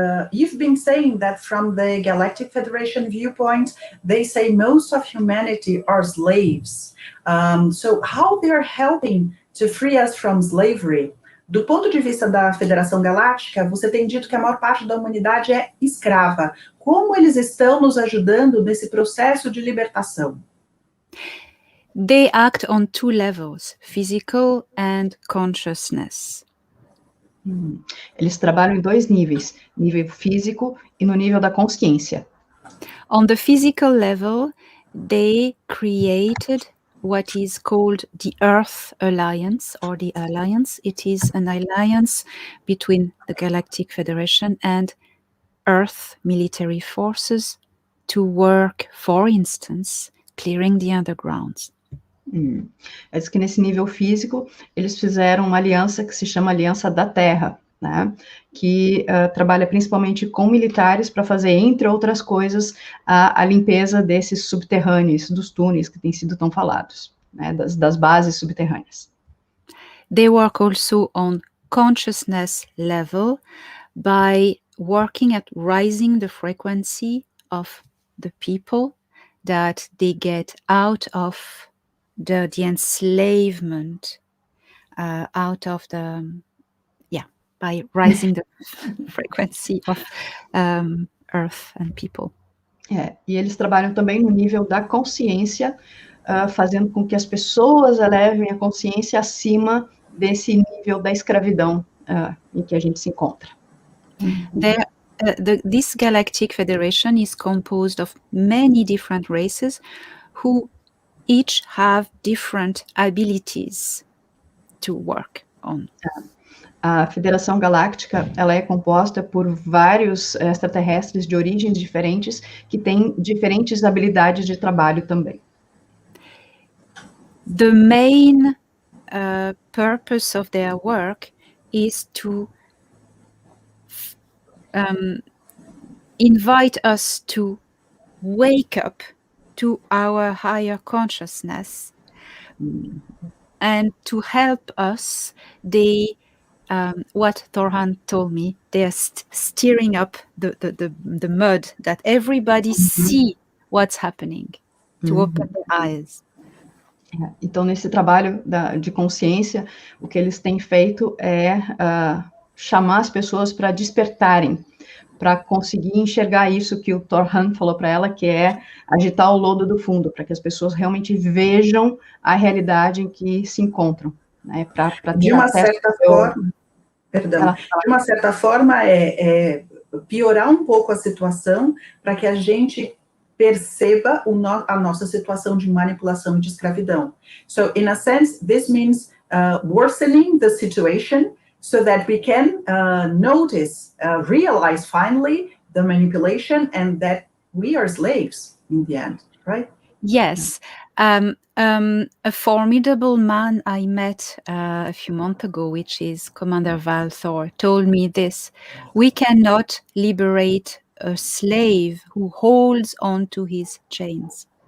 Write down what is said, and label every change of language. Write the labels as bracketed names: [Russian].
[English] You've been saying that from the Galactic Federation viewpoint, they say most of humanity are slaves. So how they're helping to free us from slavery? [Portuguese] Do ponto de vista da Federação Galáctica, você tem dito que a maior parte da humanidade é escrava. Como eles estão nos ajudando nesse processo de libertação? [English] They act on two levels, physical and consciousness. [Portuguese] Eles trabalham em dois níveis, nível físico e no nível da consciência. [English] On the physical level, they created what is called the Earth Alliance, or the Alliance. It is an alliance between the Galactic Federation and Earth military forces to work, for instance, clearing the undergrounds. [Portuguese] É que nesse nível físico, eles fizeram uma aliança que se chama Aliança da Terra, né? Que trabalha principalmente com militares para fazer, entre outras coisas, a limpeza desses subterrâneos, dos túneis que têm sido tão falados, né? Das bases subterrâneas. [English] They work also on consciousness level by working at raising the frequency of the people, that they get out of the enslavement, out of the, by raising the frequency of Earth and people. [Portuguese] E eles trabalham também no nível da consciência, fazendo com que as pessoas elevem a consciência acima desse nível da escravidão em que a gente se encontra. [English] This Galactic Federation is composed of many different races who each have different abilities to work on. [Portuguese] A Federação Galáctica, ela é composta por vários extraterrestres de origens diferentes que têm diferentes habilidades de trabalho também. [English] The main purpose of their work is to invite us to wake up to our higher consciousness, and to help us. They, what Thorhan told me, they are stirring up the mud, that everybody see what's happening, to open their eyes. [Portuguese] Então, nesse trabalho de consciência, o que eles têm feito é chamar as pessoas para despertarem, para conseguir enxergar isso que o Thorhan falou para ela, que é agitar o lodo do fundo, para que as pessoas realmente vejam a realidade em que se encontram, né? Para de uma certa forma, perdão, de uma certa forma é piorar um pouco a situação para que a gente perceba a nossa situação de manipulação e de escravidão. [English] So, in a sense, this means worsening the situation so that we can notice, realize finally the manipulation and that we are slaves in the end, right? Yes. A formidable man I met a few months ago, which is Commander Valthor, told me this: we cannot liberate a slave who holds on to his chains.